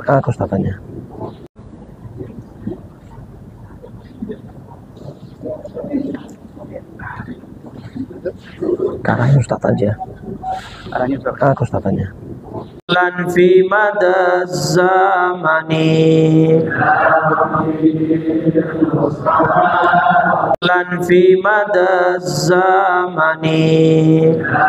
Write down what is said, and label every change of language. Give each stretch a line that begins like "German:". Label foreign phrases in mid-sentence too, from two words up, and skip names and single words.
Indonesian: Ke Ustaz aja. Karanya Ustaz aja. Arahnya Ustaz. Ke Ustaz aja.
Arabic: لن في مدى الزمان لن في مدى الزمان